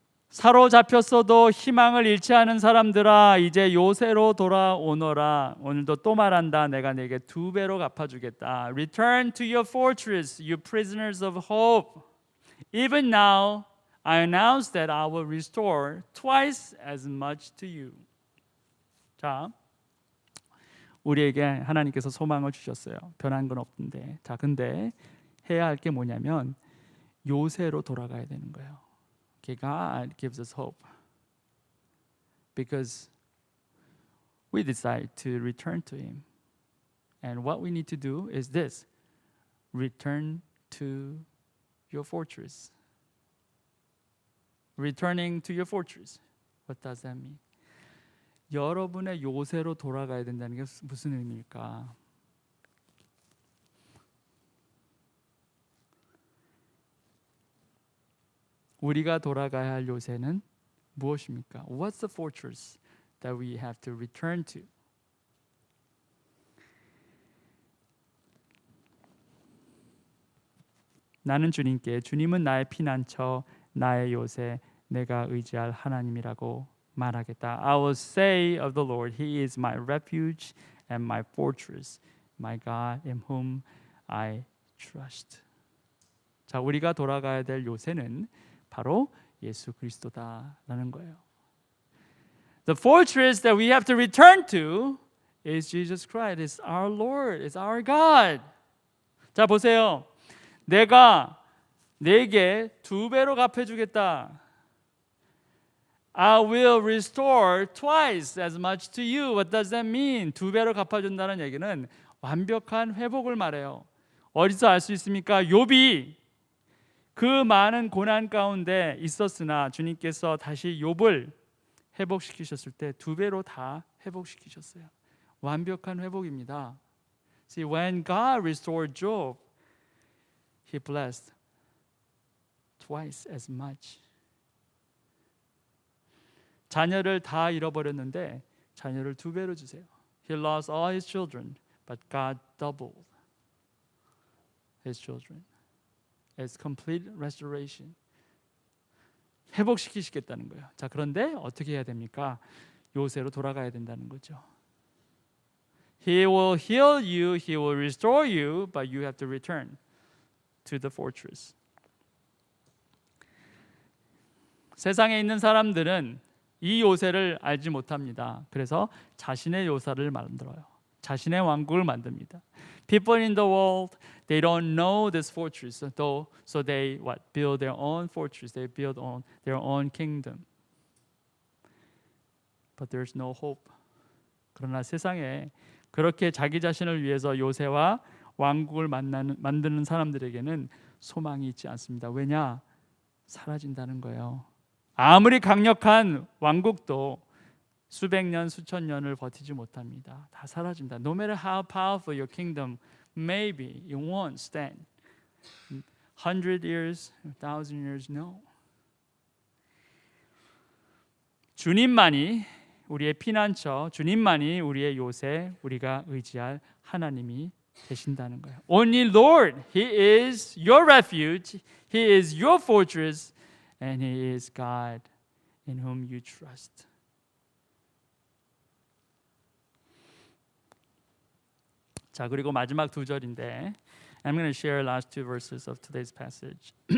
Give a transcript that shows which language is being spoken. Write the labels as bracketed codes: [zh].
[ko] 사로잡혔어도 희망을 잃지 않은 사람들아, 이제 요새로 돌아오너라. 오늘도 또 말한다. 내가 네게 2배로 갚아주겠다. [en] Return to your fortress, you prisoners of hope. Even now, I announce that I will restore twice as much to you. [ko] 자, 우리에게 하나님께서 소망을 주셨어요. 변한 건 없는데. 자, 근데 해야 할 게 뭐냐면 요새로 돌아가야 되는 거예요. [en] God gives us hope because we decide to return to Him. And what we need to do is this: return to your fortress. Returning to your fortress. What does that mean? [ko] 여러분의 요새로 돌아가야 된다는 게 무슨 의미일까? 우리가 돌아가야 할 요새는 무엇입니까? [en] What's the fortress that we have to return to? [ko] 나는 주님께, 주님은 나의 피난처, 나의 요새, 내가 의지할 하나님이라고 말하겠다. [en] I will say of the Lord, He is my refuge and my fortress, my God in whom I trust. [ko] 자, 우리가 돌아가야 될 요새는 바로 예수 그리스도다라는 거예요. [en] The fortress that we have to return to is Jesus Christ. It's our Lord. It's our God. [ko] 자, 보세요. 내가 네게 2배로 갚아주겠다. [en] I will restore twice as much to you. What does that mean? [ko] 2배로 갚아준다는 얘기는 완벽한 회복을 말해요. 어디서 알 수 있습니까? 욥이 그 많은 고난 가운데 있었으나 주님께서 다시 욥을 회복시키셨을 때 2배로 다 회복시키셨어요. 완벽한 회복입니다. [en] See, when God restored Job, He blessed twice as much. [ko] 자녀를 다 잃어버렸는데 자녀를 2배로 주세요. [en] He lost all his children, but God doubled his children. It's complete restoration. [ko] 회복시키시겠다는 거예요. 자, 그런데 어떻게 해야 됩니까? 요새로 돌아가야 된다는 거죠. [en] He will heal you, He will restore you, but you have to return to the fortress. [ko] 세상에 있는 사람들은 이 요새를 알지 못합니다. 그래서 자신의 요새를 만들어요. 자신의 왕국을 만듭니다. [en] People in the world, they don't know this fortress, so they build their own fortress. They build on their own kingdom. But there's no hope. [ko] 그러나 세상에 그렇게 자기 자신을 위해서 요새와 왕국을 만드는 사람들에게는 소망이 있지 않습니다. 왜냐? 사라진다는 거예요. 아무리 강력한 왕국도 수백 년, 수천 년을 버티지 못합니다. 다 사라진다. [en] No matter how powerful your kingdom may be, it won't stand. 100 years, 1,000 years, no. [ko] 주님만이 우리의 피난처, 주님만이 우리의 요새, 우리가 의지할 하나님이 되신다는 거예요. [en] Only Lord, He is your refuge, He is your fortress, and He is God in whom you trust. [ko] 자, 그리고 마지막 2절인데 [en] I'm going to share last 2 verses of today's passage.